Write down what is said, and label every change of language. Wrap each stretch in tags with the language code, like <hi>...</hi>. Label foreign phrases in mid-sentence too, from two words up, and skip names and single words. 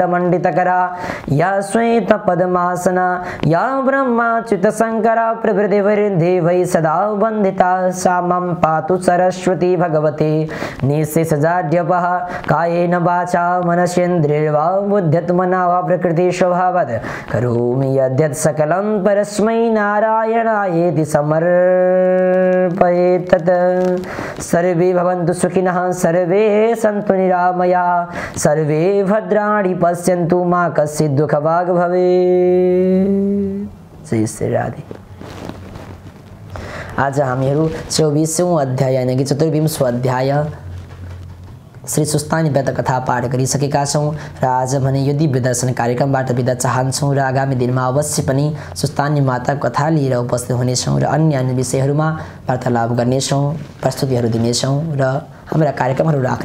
<sa>मंडितकरा या श्वेत पद्मासना या ब्रह्माच्युत शंकरा प्रभृति वै सदा वंदिता सा मम पातु सरस्वती भगवते निःशेषजाड्यपः कायेन वाचा मनसेन्द्रियर्वा बुद्ध्यत्मना वा प्रकृति स्वभावत् करोमि यद्यत् सकलं परस्मै नारायणायेति समर्पयेत् तत्। सर्वे भवन्तु सुखिनः सर्वे सन्तु निरामयाः सर्वे भद्राणि पश्यन्तु मा कश्चित् दुःखभाग् भवेत्। जय श्री राधे।</sa> <ne>आज हामीहरू 24औं अध्याय यानी कि 24वां अध्याय श्री स्वस्थानी व्रत कथा पाठ गरिसकेका छौँ र आज भने यो दिव्य दर्शन कार्यक्रमबाट बिदा चाहन्छौँ र आगामी दिनमा अवश्य पनि स्वस्थानी माता कथा लिएर उपस्थित हुनेछौँ र अन्य विषयहरूमा वार्तालाप गर्नेछौँ, प्रस्तुतिहरू दिनेछौँ र हाम्रा कार्यक्रमहरू राख्नेछौँ।</ne>